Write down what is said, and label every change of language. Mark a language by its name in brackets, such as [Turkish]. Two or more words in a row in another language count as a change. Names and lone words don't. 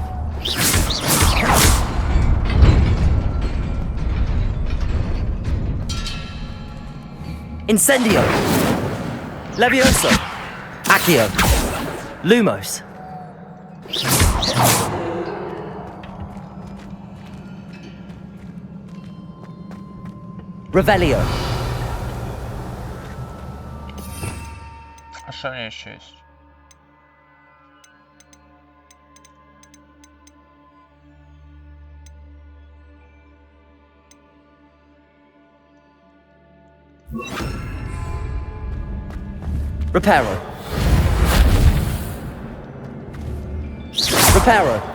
[Russian] Incendio. Levioso. Accio. Lumos. Revelio. А что у меня еще есть? Reparo. Reparo.